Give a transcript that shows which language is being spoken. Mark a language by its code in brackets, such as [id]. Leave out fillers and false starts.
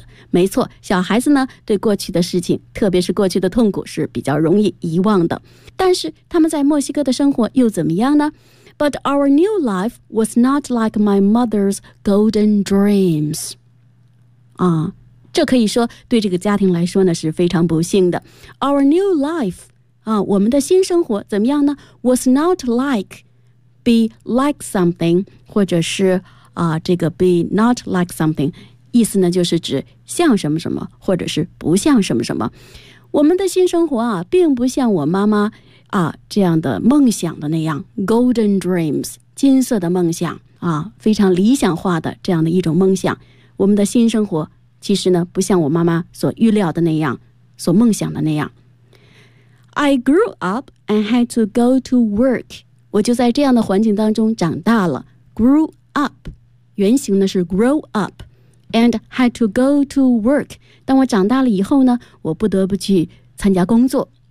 [zh] 没错，小孩子呢对过去的事情，特别是过去的痛苦，是比较容易遗忘的。但是他们在墨西哥的生活又怎么样呢？ [en] But our new life was not like my mother's golden dreams. [zh] 这可以说对这个家庭来说呢是非常不幸的。 [en] Our new life, [zh] 我们的新生活怎么样呢？ [en] Was not like, be like something, [zh] 或者是这个 [en] be not like something [zh] 意思呢就是指像什么什么或者是不像什么什么。我们的新生活并不像我妈妈这样的梦想的那样， golden dreams 金色的梦想非常理想化的这样的一种梦想。我们的新生活其实呢不像我妈妈所预料的那样，所梦想的那样。 [en] I grew up and had to go to work. [zh] 我就在这样的环境当中长大了。 [en] grew up [zh] 原型呢是 [en] grow up, and had to go to work. [zh] 当我长大了以后呢，我不得不去参加工作。